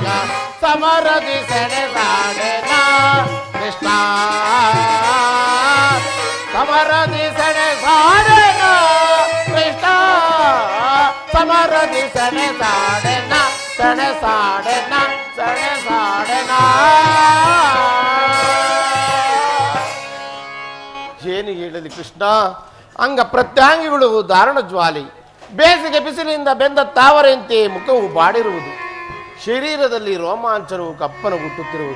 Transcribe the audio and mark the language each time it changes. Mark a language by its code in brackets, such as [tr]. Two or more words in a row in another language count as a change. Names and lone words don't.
[kn] ಸಮರದಿ ಸೆಣೆಸಾಡೆನ ಕೃಷ್ಣ, ಸಮರದಿ ಸೆಣೆಸಾಡೆನ ಕೃಷ್ಣ, ಸಮರದಿ ಸೆಣೆಸಾಡೆನ ಸೆಣೆಸಾಡೆನ ಸೆಣೆಸಾಡೆನ. ಏನು ಹೇಳಲಿ ಕೃಷ್ಣ, ಅಂಗ ಪ್ರತ್ಯಾಂಗಿಗಳು ದಾರುಣ ಜ್ವಾಲಿ. ಬೇಸಿಗೆ ಬಿಸಿಲಿನಿಂದ ಬೆಂದ ತಾವರೆಯಂತೆ ಮುಖವು ಬಾಡಿರುವುದು, ಶರೀರದಲ್ಲಿ ರೋಮಾಂಚನವು ಕಪ್ಪನ ಹುಟ್ಟುತ್ತಿರುವುದು.